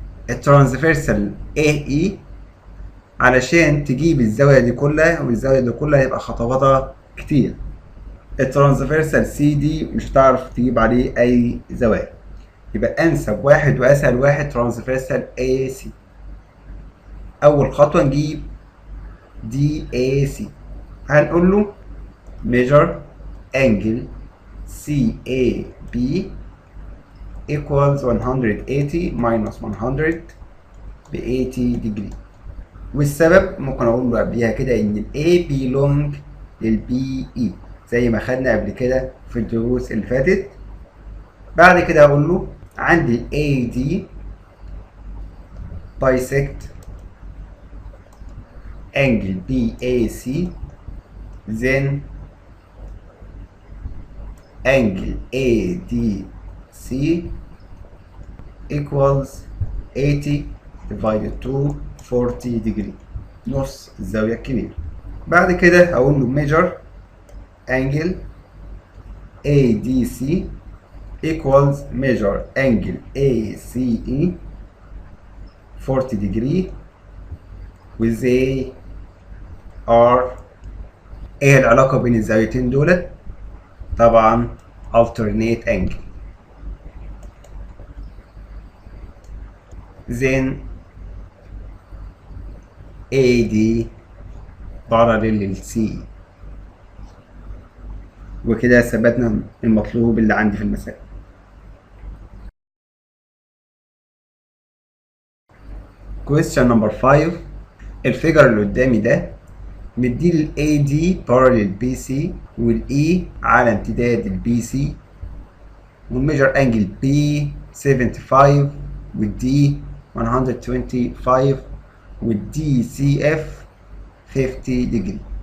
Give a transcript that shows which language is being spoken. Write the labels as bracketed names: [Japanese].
[Arabic] الترانسفيرسال AE علشان تجيب الزاوية دي كلها والزاوية دي كلها يبقى خطواتها كتير. الترانسفيرسال CD مش هتعرف تجيب عليه أي زوايا، يبقى أنسب واحد وأسهل واحد ترانسفيرسال AC. أول خطوة نجيب [English] DAC، [Arabic] هنقول له [English] measure angle CAB equals 180 minus 100 ب 80 degree. [Arabic] والسبب ممكن اقول له قبليها كده ان ال A belong لل BE زي ما خدنا قبل كده في الدروس اللي فاتت. بعد كده اقول له عندي [English] ال AD bisect angle BAC then angle ADC equals 80 divided to 40 degree، [Arabic] نص الزاوية الكبيرة. بعد كده هقول له [English] measure angle ADC equals measure angle ACE 40 degree with they are. [Arabic] ايه العلاقة بين الزاويتين دولت؟ طبعا alternate angle. [English] then AD parallel لل CE. [Arabic] وكده ثبتنا المطلوب اللي عندي في المسألة. [English] question number 5. [Arabic] الفيجر اللي قدامي ده مدي ال [English] AD parallel BC [Arabic] وال E على امتداد ال BC والميجر انجل B 75 وال D 125 وال DCF 50 degree.